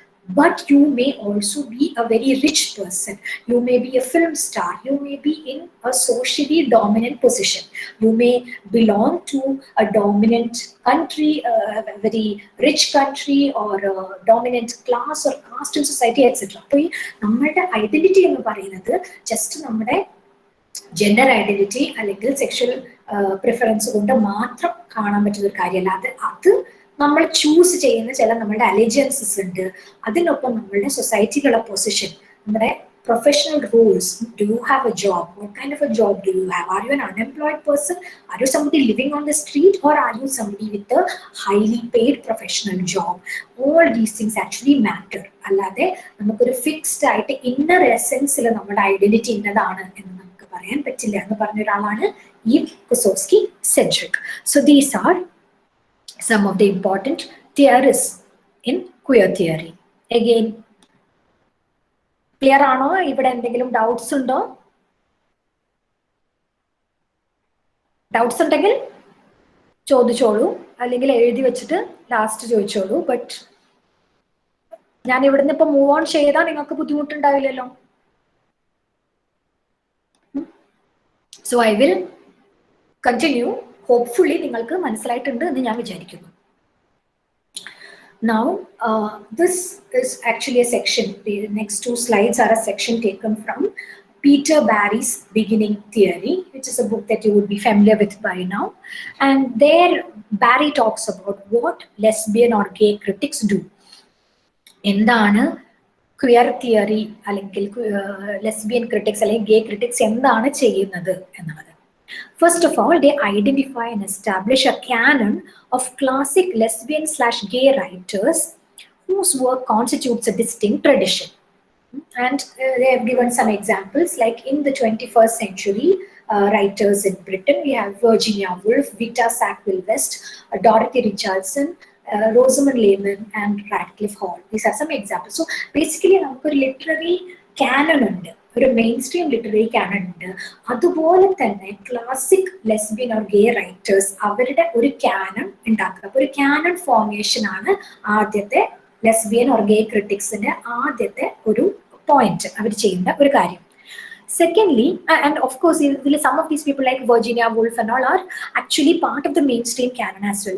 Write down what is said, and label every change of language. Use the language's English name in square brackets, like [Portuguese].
[English] But you may also be a very rich person. You may be a film star. You may be in a socially dominant position. You may belong to a dominant country, a very rich country, or a dominant class or caste in society, etc. So, our identity is just our gender identity [Malayalam] അല്ലെങ്കിൽ sexual preference കൊണ്ട് മാത്രം കാണാൻ പറ്റുന്ന ഒരു കാര്യമല്ല. അത് നമ്മൾ choose ചെയ്യുന്ന ചില നമ്മളുടെ അലിജൻസസ് ഉണ്ട്. അതിനൊപ്പം നമ്മളുടെ സൊസൈറ്റിയിലുള്ള പൊസിഷൻ, നമ്മുടെ professional roles. [English] Do you have a job? What kind of a job do you have? Are you an unemployed person? Are you somebody living on the street, or are you somebody with a highly paid professional job? All these things actually matter. [Malayalam] അല്ലാതെ നമുക്കൊരു fixed ആയിട്ട് inner എസെൻസിൽ നമ്മുടെ identity ഇന്നതാണ് എന്ന് നമുക്ക് പറയാൻ പറ്റില്ല എന്ന് പറഞ്ഞ ഒരാളാണ് Eve Kosofsky-Sedgwick. [English] So these are some of the important theorists in queer theory. [Malayalam] Again, clear ആണോ? ഇവിടെ എന്തെങ്കിലും ഡൗട്ട്സ് ഉണ്ടോ? ഡൗട്ട്സ് ഉണ്ടെങ്കിൽ ചോദിച്ചോളൂ, അല്ലെങ്കിൽ എഴുതി വെച്ചിട്ട് ലാസ്റ്റ് ചോദിച്ചോളൂ. ബട്ട് ഞാൻ ഇവിടുന്ന് ഇപ്പൊ മൂവ് ഓൺ ചെയ്താൽ നിങ്ങൾക്ക് ബുദ്ധിമുട്ടുണ്ടാവില്ലല്ലോ. [English] So I will continue. [Malayalam] Hopefully നിങ്ങൾക്ക് മനസ്സിലായിട്ടുണ്ട് എന്ന് ഞാൻ വിചാരിക്കുന്നു. [English] Now, this is actually a section. The next two slides are a section taken from Peter Barry's Beginning Theory, which is a book that you would be familiar with by now. And there, Barry talks about what lesbian or gay critics do. എന്താണ് [Malayalam] queer theory അല്ലെങ്കിൽ lesbian critics അല്ലെങ്കിൽ ഗേ critics എന്താണ് ചെയ്യുന്നത് എന്നുള്ളത്. [English] First of all, they identify and establish a canon of classic lesbian/gay writers whose work constitutes a distinct tradition. And they have given some examples, like in the 21st century, writers in Britain, we have Virginia Woolf, Vita Sackville-West, Dorothy Richardson, Rosamund Lehman, and Radcliffe Hall. These are some examples. So basically, [Malayalam] നമുക്ക് ഒരു literary Canon ഉണ്ട്, ഒരു main stream literary Canon ഉണ്ട്. അതുപോലെ തന്നെ classic lesbian or gay writers അവരുടെ ഒരു Canon ഉണ്ടാക്കുക. അപ്പോൾ ഒരു കാനൺ ഫോർമേഷൻ ആണ് ആദ്യത്തെ ലെസ്ബിയൻ ഓർ ഗേ ക്രിട്ടിക്സിന്റെ ആദ്യത്തെ ഒരു പോയിന്റ് അവർ ചെയ്യുന്ന ഒരു കാര്യം. [English] Secondly, and of course, some of these people like Virginia Woolf and all are actually part of the mainstream canon as well.